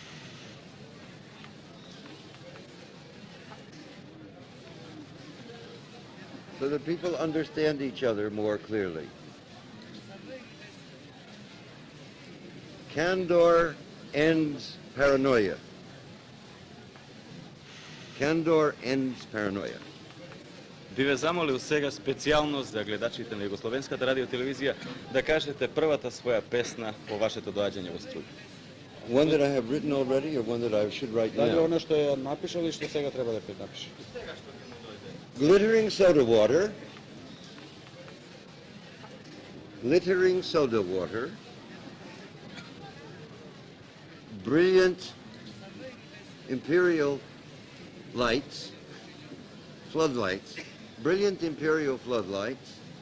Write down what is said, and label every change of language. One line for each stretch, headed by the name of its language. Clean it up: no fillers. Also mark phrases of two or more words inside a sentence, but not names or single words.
English: So that people understand each other more clearly. Candor ends paranoia. Candor ends paranoia.
Macedonian: Би ве замолил сега специјално за гледачите на Југословенската радиотелевизија да кажете првата своја песна по вашето доаѓање во Струшки.
English: One that I have written already or one that I should write
Macedonian: Дали
English: now?
Macedonian: она што ја напишал и што сега треба да напише?
English: Glittering soda water. Glittering soda water. Brilliant imperial lights, floodlights, brilliant imperial floodlights,